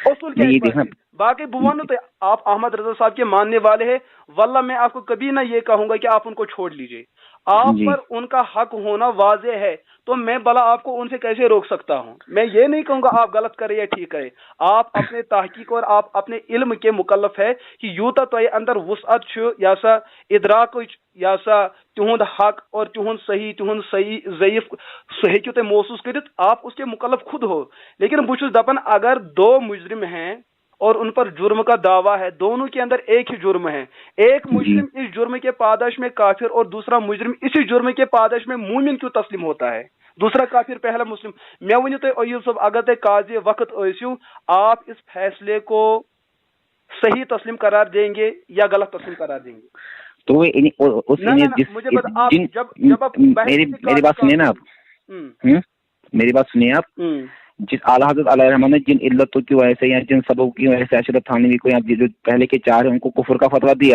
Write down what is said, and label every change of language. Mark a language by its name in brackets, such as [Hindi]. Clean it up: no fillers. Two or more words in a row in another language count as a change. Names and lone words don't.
[Urdu] اصول کے باقی بوانو تو آپ احمد رضا صاحب کے ماننے والے ہیں، واللہ میں آپ کو کبھی نہ یہ کہوں گا کہ آپ ان کو چھوڑ لیجئے، آپ جی پر ان کا حق ہونا واضح ہے، تو میں بلا آپ کو ان سے کیسے روک سکتا ہوں؟ میں یہ نہیں کہوں گا آپ غلط کرے یا ٹھیک کرے، آپ اپنے تحقیق اور آپ اپنے علم کے مکلف ہے کہ [Kashmiri] یوتا تو اندر وسعت چھ یا سا ادراک یا سا تہند حق اور تہند صحیح ضعیف سہ ہیکو تُہۍ محسوس کرت، [Urdu] آپ اس کے مکلف خود ہو، لیکن [Kashmiri] بہ چھس دپان [Urdu] اگر دو مجرم ہیں اور ان پر جرم کا دعویٰ ہے، دونوں کے اندر ایک ہی جرم ہے، ایک جی مجرم اس جرم کے پاداش میں کافر اور دوسرا مجرم اسی جرم کے پاداش میں مومن کیوں تسلیم ہوتا ہے؟ دوسرا کافر پہلا مسلم۔ [Kashmiri] میں ونو تہ ایوب صاحب اگر تہ قاضی وقت ٲسِو، [Urdu] آپ اس فیصلے کو صحیح تسلیم قرار دیں گے یا غلط تسلیم قرار دیں گے؟ تو اس مجھے بتا، آپ جب آپ میری بات سنیے نا آپ، میری بات سنیے آپ، جس اعلیٰ حضرت علیہ الرحمٰن نے جن علتوں کی وجہ سے یا جن سببوں کی وجہ سے اشرف تھانوی کو یا جو پہلے کے چار ہیں ان کو کفر کا فتویٰ دیا،